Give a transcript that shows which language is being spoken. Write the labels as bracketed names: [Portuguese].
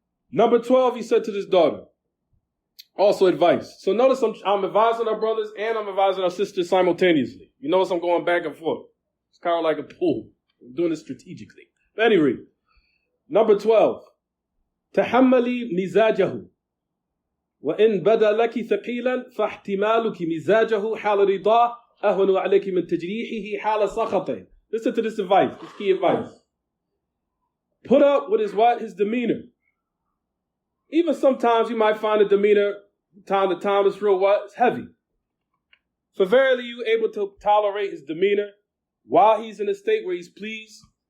[English] Number 12, he said to this daughter, also advice. So notice I'm advising our brothers and I'm advising our sisters simultaneously. You notice I'm going back and forth. It's kind of like a pool. I'm doing it strategically. But anyway, number 12. [Arabic] تحملي مزاجه وإن بدا لك ثقيلا فاحتمالك مزاجه حال رضاه أهون عليك من تجريحه حال سخطه. [English] Listen to this advice, this key advice. Put up with his demeanor. Even sometimes you might find the demeanor time to time is real it's heavy. For verily you able to tolerate his demeanor while he's in a state where he's pleased.